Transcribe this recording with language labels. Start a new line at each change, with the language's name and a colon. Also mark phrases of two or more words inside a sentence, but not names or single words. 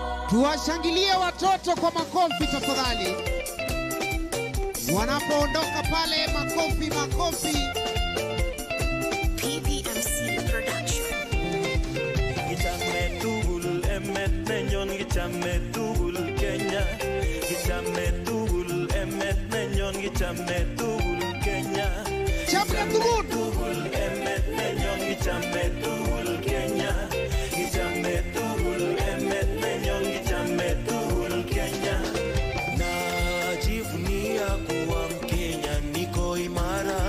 Swahili: Tuwashangilie watoto kwa makofi tafadhali. Wanapoondoka pale, makofi makofi. PPMC Production.
Kalenjin: Gichametugul emet nenyon, gichametugul Kenya. Gichametugul emet nenyon, gichametugul Kenya. Gichametugul emet nenyon, gichametugul Kenya. Gichametugul emet nenyon, gichametugul Kenya.
Swahili: Najivunia kuwa Mkenya, niko imara.